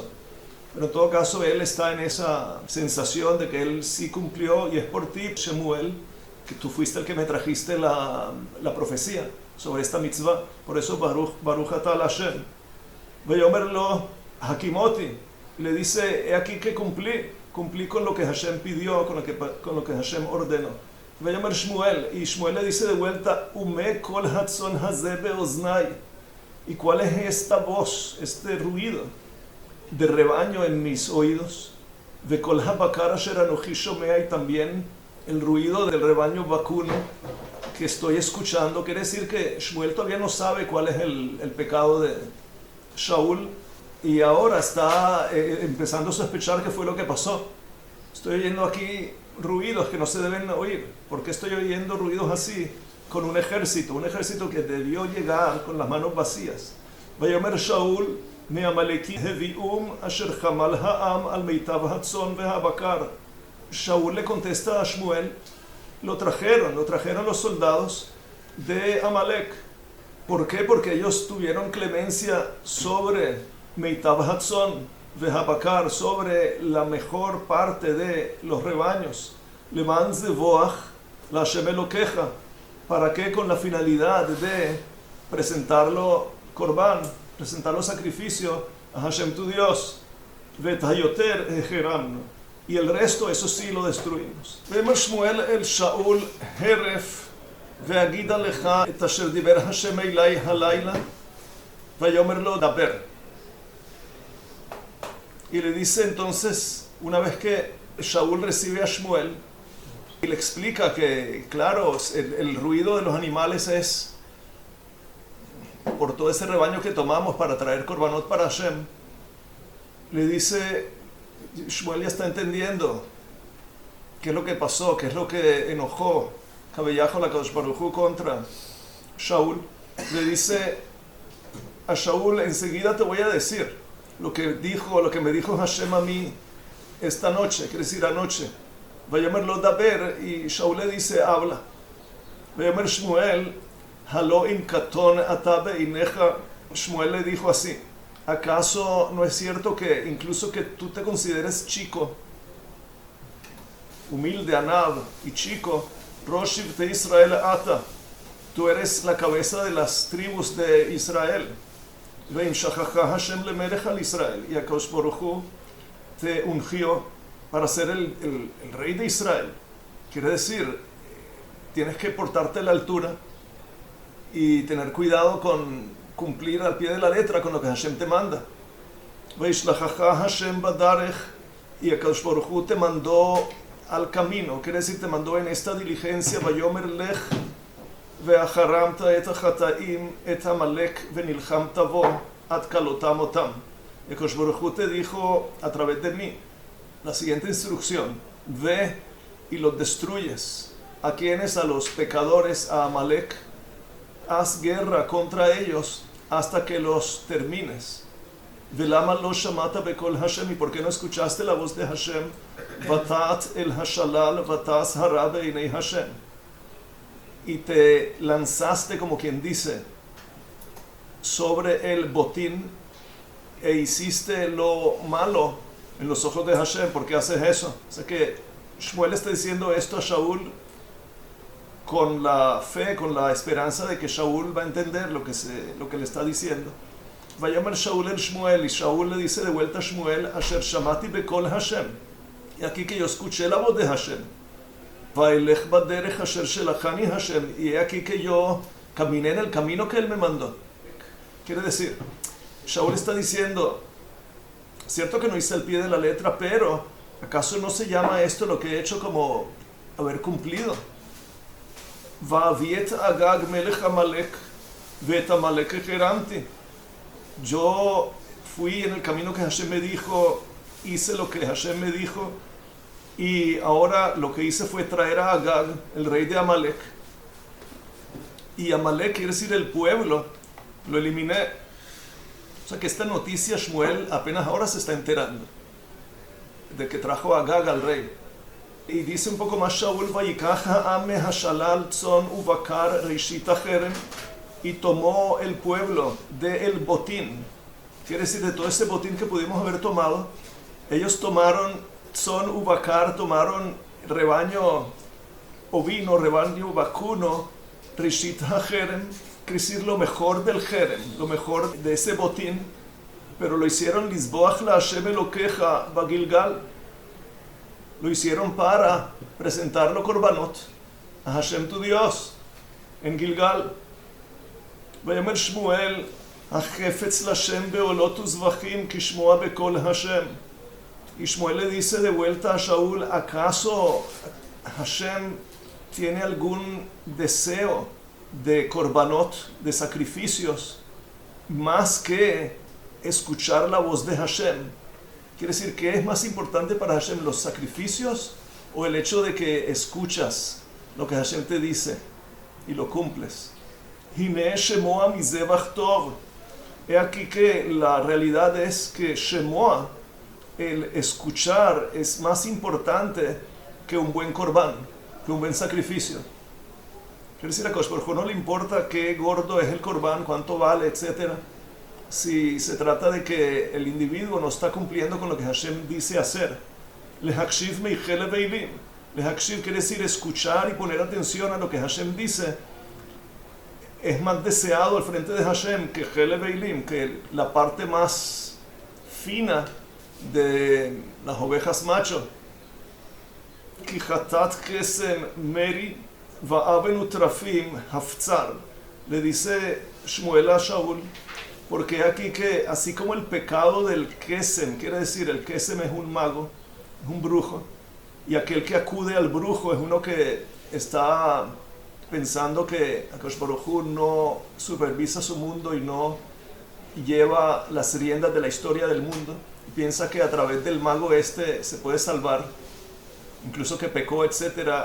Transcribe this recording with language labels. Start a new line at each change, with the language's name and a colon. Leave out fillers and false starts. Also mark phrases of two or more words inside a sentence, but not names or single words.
Spanish: Pero en todo caso él está en esa sensación de que él sí cumplió, y es por ti, Shemuel, que tú fuiste el que me trajiste la profecía sobre esta mitzvah. Por eso
Hebrew: ברוך אתה השם. ויאמר לו הקימותי,
Spanish: le dice: he aquí que cumplí con lo que Hashem pidió, con lo que Hashem ordenó.
Hebrew: ויאמר שמואל,
Spanish: y Shmuel le dice de vuelta:
Hebrew: ומה קול הצאן הזה באזני,
Spanish: ¿y cuál es esta voz, este ruido de rebaño en mis oídos?
Hebrew: וקול הבקר אשר אנכי שמע,
Spanish: y también el ruido del rebaño vacuno que estoy escuchando. Quiere decir que Shmuel todavía no sabe cuál es el pecado de Shaul, y ahora está empezando a sospechar qué fue lo que pasó. Estoy oyendo aquí ruidos que no se deben oír. ¿Por qué estoy oyendo ruidos así? con un ejército que debió llegar con las manos vacías.
Hebrew: ויאמר שאול מעמלקי הביאום אשר חמל העם על מיטב הצאן והבקר.
Spanish: Shaul le contesta a Shmuel, lo trajeron los soldados de Amalek. ¿Por qué? Porque ellos tuvieron clemencia sobre
Hebrew: מיטב הצאן והבקר,
Spanish: sobre la mejor parte de los rebaños.
Hebrew: למען זבח ל השם אלהיך.
Spanish: ¿Para qué? Con la finalidad de presentarlo korban, presentarlo sacrificio a Hashem tu Dios.
Hebrew: ואת היותר החרמנו.
Spanish: Y el resto, eso sí lo destruimos.
Hebrew: ויאמר שמואל אל שאול הרף ואגידה לך את אשר דבר השם אלי הלילה ויאמר לו דבר.
Spanish: Y le dice entonces, una vez que Shaul recibe a Shmuel, y le explica que, claro, el ruido de los animales es por todo ese rebaño que tomamos para traer korbanot para Hashem. Le dice, Shmuel ya está entendiendo qué es lo que pasó, qué es lo que enojó Kabeyajo la
Hebrew: קדוש ברוך הוא
Spanish: contra Shaul. Le dice a Shaul, enseguida te voy a decir lo que me dijo Hashem a mí esta noche, quiere decir anoche.
Hebrew: ויאמר לו דבר,
Spanish: y Shaul le dice, habla.
Hebrew: ויאמר שמואל הלא אם קטן אתה בעיניך.
Spanish: Shmuel le dijo así, ¿acaso no es cierto que incluso que tú te consideres chico, humilde, anab y chico,
Hebrew: ראש שבטי ישראל אתה,
Spanish: tú eres la cabeza de las tribus de Israel?
Hebrew: וימשחך השם למלך על ישראל,
Spanish: y
Hebrew: הקדוש ברוך הוא
Spanish: te ungió para ser el rey de Israel. Quiere decir, tienes que portarte a la altura y tener cuidado con cumplir al pie de la letra con lo que Hashem te manda.
Hebrew: וישלחך השם בדרך,
Spanish: y
Hebrew: הקדוש ברוך הוא
Spanish: te mandó al camino, quiere decir, te mandó en esta diligencia.
Hebrew: ויאמר לך והחרמתה את החטאים את עמלק ונלחמת בו עד כלותם אתם. הקדוש ברוך הוא
Spanish: te dijo a través de mí la siguiente instrucción: ve y los destruyes. ¿A quiénes? A los pecadores, a Amalek. Haz guerra contra ellos hasta que los termines.
Hebrew: ולמה לא שמעת בקול השם,
Spanish: ¿y por qué no escuchaste la voz de Hashem?
Hebrew: ותעט אל השלל ותעש הרע בעיני השם,
Spanish: y te lanzaste, como quien dice, sobre el botín e hiciste lo malo en los ojos de Hashem. ¿Por qué haces eso? O sea que Shmuel está diciendo esto a Shaul con la fe, con la esperanza de que Shaul va a entender lo que le está diciendo.
Hebrew: ויאמר שאול אל שמואל,
Spanish: y Shaul le dice de vuelta a Shmuel,
Hebrew: אשר שמעתי בקול השם,
Spanish: y aquí que yo escuché la voz de Hashem.
Hebrew: ואלך בדרך אשר שלחני השם,
Spanish: y aquí que yo caminé en el camino que él me mandó. Quiere decir, Shaul está diciendo, cierto que no hice al pie de la letra, pero ¿acaso no se llama esto lo que he hecho como haber cumplido?
Hebrew: ואביא את אגג מלך עמלק ואת עמלק החרמתי.
Spanish: Yo fui en el camino que Hashem me dijo, hice lo que Hashem me dijo, y ahora lo que hice fue traer a Agag, el rey de Amalek. Y Amalek quiere decir el pueblo, lo eliminé. O sea que esta noticia Shmuel apenas ahora se está enterando de que trajo a Agag al rey. Y dice un poco más Shaul,
Hebrew: ויקח העם השלל צאן ובקר ראשית החרם,
Spanish: y tomó el pueblo del botín. Quiere decir, de todo ese botín que pudimos haber tomado, ellos tomaron
Hebrew: צאן ובקר,
Spanish: tomaron rebaño ovino, rebaño vacuno,
Hebrew: ראשית החרם,
Spanish: quiere decir lo mejor del jerem, lo mejor de ese botín, pero lo hicieron
Hebrew: לזבח ל השם אלהיך בגלגל.
Spanish: Lo hicieron para presentarlo korbanot a Hashem tu Dios en Gilgal.
Hebrew: ויאמר שמואל החפץ להשם בעלות וזבחים כשמע בקול השם.
Spanish: Y Shmuel le dice de vuelta a Shaul, ¿acaso Hashem tiene algún deseo de korbanot, de sacrificios, más que escuchar la voz de Hashem? Quiere decir, ¿qué es más importante para Hashem, los sacrificios o el hecho de que escuchas lo que Hashem te dice? y lo cumples.
Hebrew: הנה שמע מזבח טוב.
Spanish: He aquí que la realidad es que shemoa, el escuchar, es más importante que un buen corbán, que un buen sacrificio. Quiere decir, a
Hebrew: קדוש ברוך הוא
Spanish: no le importa qué gordo es el corbán, cuánto vale, etc. Si se trata de que el individuo no está cumpliendo con lo que Hashem dice hacer.
Hebrew: להקשיב מחלב אילים.
Spanish: Lehakshiv quiere decir escuchar y poner atención a lo que Hashem dice. Es más deseado al frente de Hashem que
Hebrew: חלב אילים,
Spanish: que la parte más fina de las ovejas macho.
Hebrew: כי חטאת קסם מרי ואון ותרפים הפצר.
Spanish: Le dice Shmuel a Shaul, porque aquí que así como el pecado del kesem, quiere decir el kesem es un mago, es un brujo, y aquel que acude al brujo es uno que está pensando que
Hebrew: הקדוש ברוך הוא
Spanish: no supervisa su mundo y no lleva las riendas de la historia del mundo, y piensa que a través del mago se puede salvar, incluso que pecó, etcétera.